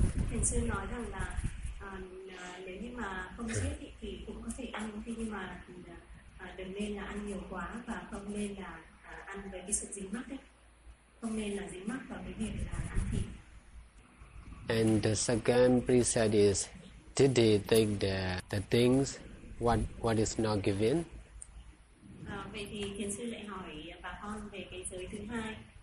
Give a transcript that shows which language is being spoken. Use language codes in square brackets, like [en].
[vi] Thiền sư nói rằng là nếu như mà không giết thì cũng có thể ăn, nhưng mà đừng nên là ăn nhiều quá và không nên là ăn với cái sự dính mắc ấy. Không nên là dính mắc vào cái việc là ăn thịt. [en] And the second precept is, did they take the things what is not given? [vi] Vậy thì thiền sư lại hỏi bà con về cái giới thứ hai.